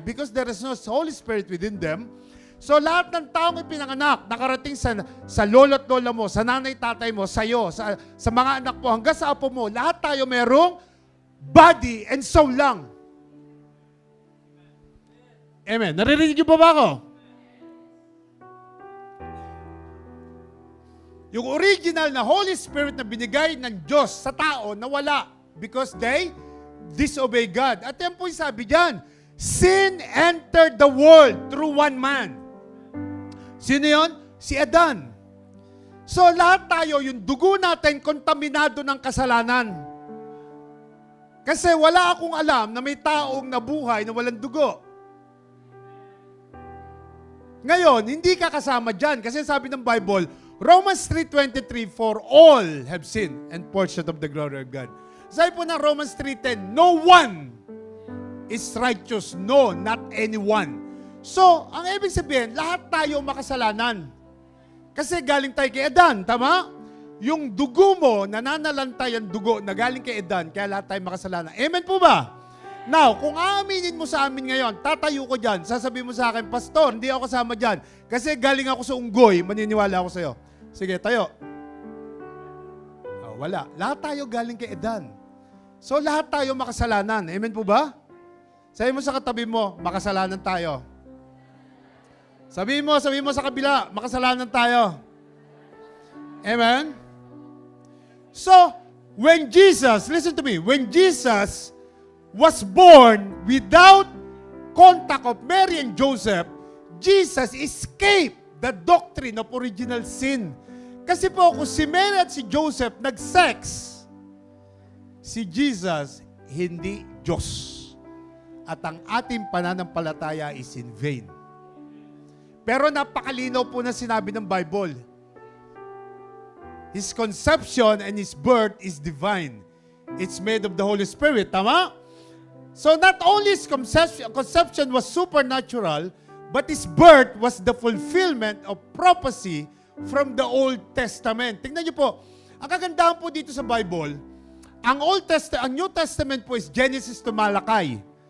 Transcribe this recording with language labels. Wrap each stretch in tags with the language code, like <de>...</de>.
<en>Because there is no Holy Spirit within them.</en> <tl>So lahat ng taong ipinanganak, nakarating sa lolo't lola mo, sa nanay tatay mo, sa iyo, sa mga anak mo, hanggang sa apo mo, lahat tayo merong</tl> <en>body and soul</en> <tl>lang. Amen. Naririnig niyo pa ba ako? Yung original na Holy Spirit na binigay ng Diyos sa tao, nawala</tl> <en>because they disobey God.</en> <tl>At yan po yung sabi dyan,</tl> <en>sin entered the world through one man.</en> <tl>Sino yun? Si Adan. So lahat tayo, yung dugo natin, kontaminado ng kasalanan. Kasi wala akong alam na may taong nabuhay na walang dugo. Ngayon, hindi ka kasama dyan. Kasi sabi ng</tl> <en>Bible, Romans 3:23, for all have sinned and fall short of the glory of God.</en> <tl>Sabi po ng</tl> <en>Romans 3:10, no one is righteous. No, not anyone.</en> <tl>So, ang ibig sabihin, lahat tayo makasalanan. Kasi galing tayo kay Adan, tama? Yung dugo mo, nananalantay ang dugo na galing kay Adan, kaya lahat tayo makasalanan. Amen po ba? Now, kung aaminin mo sa amin ngayon, tatayo ko dyan, sasabihin mo sa akin, Pastor, hindi ako kasama dyan. Kasi galing ako sa unggoy, maniniwala ako sa'yo. Sige, tayo. Oh, wala. Lahat tayo galing kay Adan. So, lahat tayo makasalanan. Amen po ba? Sabihin mo sa katabi mo, makasalanan tayo. Sabihin mo sa kabila, makasalanan tayo. Amen?</tl> <en>So, when Jesus, listen to me, when Jesus was born without contact of Mary and Joseph, Jesus escaped the doctrine of original sin.</en> <tl>Kasi po, kung si Mary at si Joseph nag-sex, si Jesus hindi Diyos. At ang ating pananampalataya</tl> <en>is in vain.</en> <tl>Pero napakalinaw po na sinabi ng Bible.</tl> <en>His conception and His birth is divine. It's made of the Holy Spirit. Tama? So not only His conception was supernatural, but His birth was the fulfillment of prophecy from the Old Testament.</en> <tl>Tingnan niyo po, ang kagandahan po dito sa Bible, ang New Testament po is Genesis to Malachi.</tl>